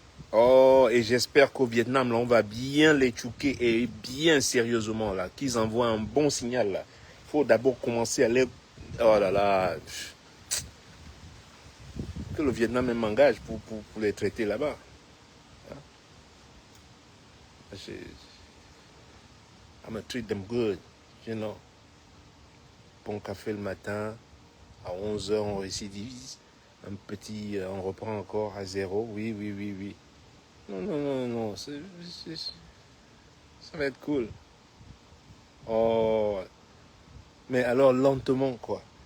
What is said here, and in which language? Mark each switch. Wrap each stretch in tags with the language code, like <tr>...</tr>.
<fr>Oh, et j'espère qu'au Vietnam, là, on va bien les chouquer et bien sérieusement, là, qu'ils envoient un bon signal, là. Il faut d'abord commencer à les... Oh là là. Que le Vietnam m'engage pour les traiter là-bas. Hein?</fr> <en>I'm gonna treat them good, you know.</en> <fr>Bon café le matin, à 11 heures, on récidivise. On reprend encore à 0. Oui, oui, oui, oui. Non, non, non, non, ça va être cool. Oh, mais alors lentement, quoi.</fr>